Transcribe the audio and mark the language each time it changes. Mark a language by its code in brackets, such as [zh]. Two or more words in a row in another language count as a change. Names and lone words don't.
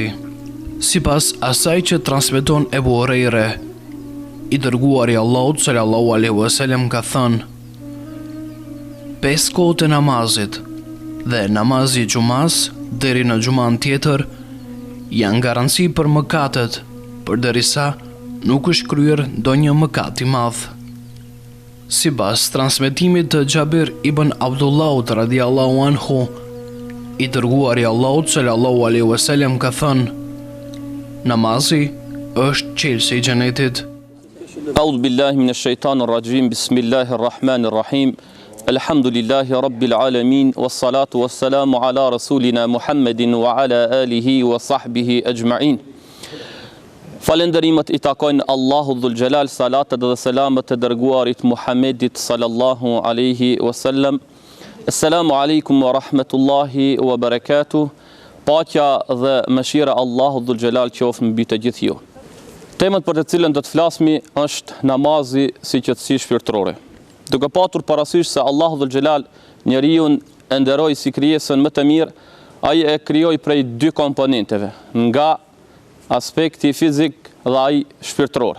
[sq] Sipas asaj që transmeton Ebu Hurajre, i dërguari i Allahut [ar] صلى الله عليه وسلم [sq] ka thënë: 5 kohët e namazit dhe namazi i xumas deri në xuman tjetër janë garanci për mëkatet, përderisa nuk është kryer ndonjë mëkat i madh. Sipas transmetimit të Xhabir ibn Abdullahut [ar] رضي الله عنه, [sq] i dërguari i Allahut [ar] صلى الله عليه وسلم [sq] ka thënë: namazi është çelësi i xhenetit. [ar] أعوذ بالله من الشيطان الرجيم. بسم الله الرحمن الرحيم. الحمد لله رب العالمين، والصلاة والسلام على رسولنا محمد وعلى آله وصحبه أجمعين. [sq] Falenderimet i takojnë Allahu dhul Gjelal, salatet dhe selamet të dërguarit Muhammedit [ar] صلى الله عليه وسلم. السلام عليكم ورحمة الله وبركاته. [sq] Paqja dhe mëshira Allahu dhul Gjelal qoftë mbi të gjithë ju. Temën për të cilën do të flasmi është namazi si qetësi shpirtërore. Duke patur parasysh se Allahu dhul Gjelal njeriu e nderoi si krijesën më të mirë, ai e krijoi prej 2 komponenteve, nga aspekti fizik dhe ai shpirtëror.